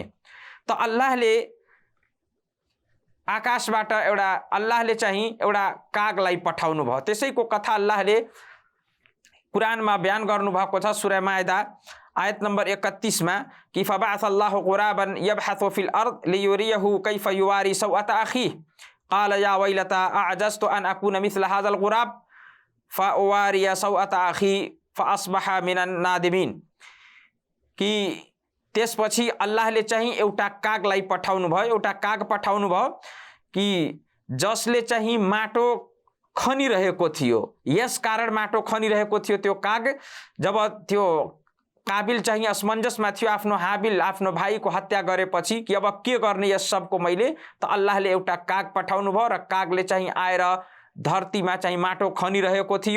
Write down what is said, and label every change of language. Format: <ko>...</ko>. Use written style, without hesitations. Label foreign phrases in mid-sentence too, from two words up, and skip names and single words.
<ne>त अल्लाहले आकाशबाट अल्लाहले चाहिँ एउटा कागलाई पठाउनु भयो। त्यसैको कथा अल्लाहले कुरानमा बयान गर्नुभएको छ सूरा माइदा आयत नम्बर 31 मा कि</ne> <ar>فبعث الله غرابا يبحث في الأرض ليريه كيف يواري سوءة أخيه قال يا ويلتا أعجزت أن أكون مثل هذا الغراب فأواري سوءة أخي فأصبح من النادمين.</ar> <ne>कि त्यसपछि अल्लाहले चाहिँ एउटा कागलाई पठाउनु भयो, एउटा काग पठाउनु भयो कि जसले चाहिँ माटो खनिरहेको थियो। यस कारण माटो खनिरहेको थियो त्यो काग। जब त्यो काबिल चाहिँ असमञ्जसमा थियो आफ्नो हाबिल आफ्नो भाइको हत्या गरेपछि कि अब के गर्ने यस सबको मैले, त अल्लाहले एउटा काग पठाउनु भयो र कागले चाहिँ आएर धरतीमा चाहिँ माटो खनिरहेको थियो।</ne>